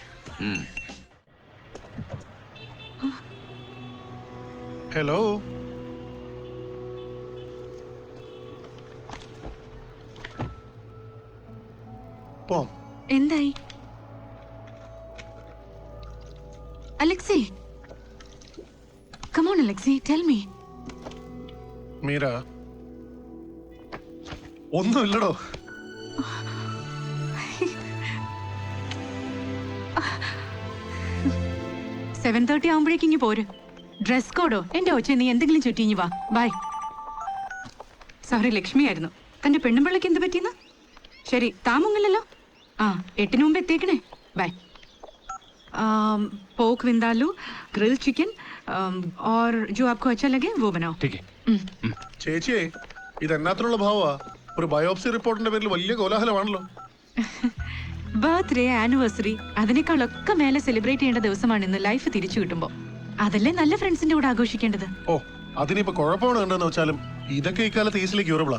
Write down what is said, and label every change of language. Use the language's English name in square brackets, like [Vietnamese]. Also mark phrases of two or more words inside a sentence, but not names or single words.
[Malayalam] ഹലോ. പോം. എന്തായി അലക്സി? [English] Come on, Alexi, tell me. [Malayalam] മീര, ഒന്നുമില്ലടോ. സെവൻ 30 ആവുമ്പോഴേക്കും ഇങ്ങ് പോര്. [English] dress code [Malayalam] എന്റെ ഒച്ച നീ എന്തെങ്കിലും ചുറ്റിഞ്ഞു വാ. [English] bye. sorry, [Malayalam] ലക്ഷ്മി ആയിരുന്നു. തന്റെ പെണ്ണുമ്പിള്ളക്ക് എന്ത് പറ്റിയെന്ന്? ശരി, താമുങ്ങല്ലോ. ആ, 8 മുമ്പ് എത്തിയേക്കണേ. ബൈ. [Hindi] पोक विंदालू, ग्रिल चिकन और जो आपको अच्छा लगे वो बनाओ. ठीक है. [Malayalam] ചേച്ചിയെ, ഇത് എന്നാത്തിനുള്ള ഭാവമാ? ഒരു [English] biopsy report [Malayalam] പേരിൽ വലിയ കോലാഹലമാണല്ലോ. [English] birthday, anniversary, [Malayalam] അതിനേക്കാളൊക്കെ മേലെ സെലിബ്രേറ്റ് ചെയ്യേണ്ട ദിവസമാണ് ഇന്ന്. ലൈഫ് തിരിച്ചു കിട്ടുമ്പോ അതല്ലേ നല്ല ഫ്രണ്ട്സിന്റെ കൂടെ ആഘോഷിക്കേണ്ടത്. ഓ, അതിനിപ്പോ കുഴപ്പമാണ് കണ്ടെന്ന് വെച്ചാലും ഇതൊക്കെ ഇക്കാലത്ത് [English] easily curable.